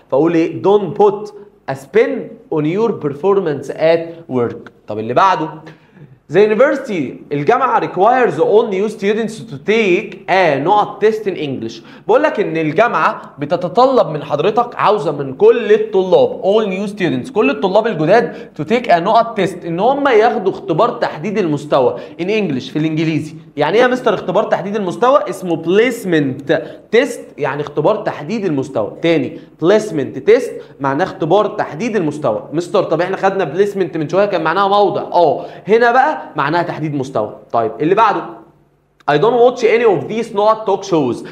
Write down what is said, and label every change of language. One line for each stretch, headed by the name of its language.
Arabic: فاقول ايه؟
English: don't put a spin on your performance at work.
Arabic: طب اللي بعده
English: The university
Arabic: الجامعة
English: requires all new students to take a نقط test in English.
Arabic: بقول لك إن الجامعة بتتطلب من حضرتك، عاوزة من كل الطلاب
English: all new students
Arabic: كل الطلاب الجداد
English: to take a
Arabic: نقط test إن هم ياخدوا اختبار تحديد المستوى
English: in English
Arabic: في الإنجليزي. يعني إيه يا مستر اختبار تحديد المستوى؟ اسمه placement test يعني اختبار تحديد المستوى. تاني placement test معناه اختبار تحديد المستوى. مستر طب إحنا خدنا placement من شوية كان معناها موضع. هنا بقى معناها تحديد مستوى. طيب اللي بعده
English: I don't watch any of these not talk shows.